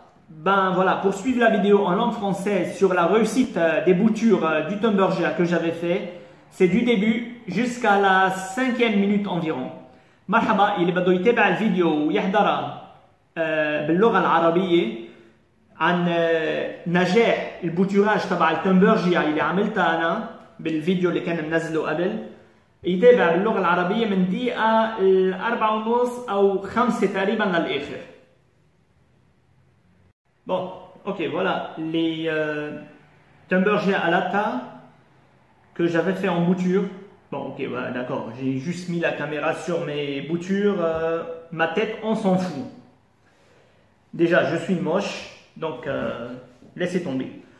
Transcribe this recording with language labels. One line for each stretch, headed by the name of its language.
French: Ben voilà, pour suivre la vidéo en langue française sur la réussite des boutures du Tumbergia que j'avais fait, c'est du début jusqu'à la 5e minute environ.
Arabic: مرحبا اللي بده يتابع الفيديو ويحضرها باللغة العربية عن نجاح البوتوراج تبع التمبرجيا اللي عملتها أنا بالفيديو اللي كان منزله قبل، يتابع باللغة العربية من دقيقة 4:30 أو 5 تقريبا للآخر.
French: Bon, ok, voilà les Tumbergia Alata que j'avais fait en bouture. Bon, ok, voilà, d'accord, j'ai juste mis la caméra sur mes boutures, ma tête, on s'en fout. Déjà, je suis moche, donc laissez tomber.